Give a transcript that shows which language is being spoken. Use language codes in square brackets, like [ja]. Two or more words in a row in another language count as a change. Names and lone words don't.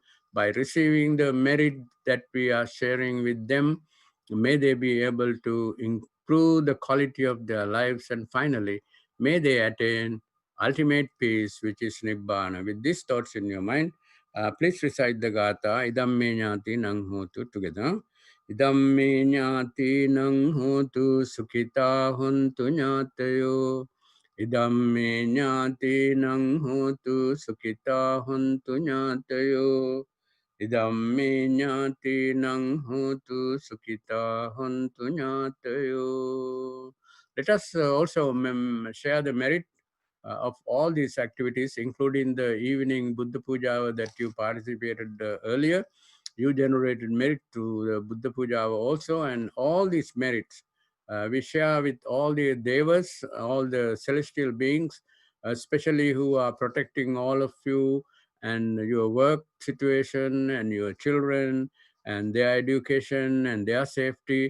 [en] By receiving the merit that we are sharing with them, may they be able to improve the quality of their lives. And finally, may they attain ultimate peace, which is Nibbana. With these thoughts in your mind, please recite the Gatha, [pi] Idam me jnati nang hotu, [en] together. [pi] Idam me jnati nang hotu, sukhita huntu jnatayo. Idam me jnati nang hotu, sukhita huntu jnatayo. Idam me jnati nang hotu, sukhita huntu jnatayo. [en] Let us also share the merit of all these activities, including the evening Buddha Puja that you participated earlier. You generated merit to the Buddha Puja also, and all these merits we share with all the devas, all the celestial beings, especially who are protecting all of you and your work situation and your children and their education and their safety.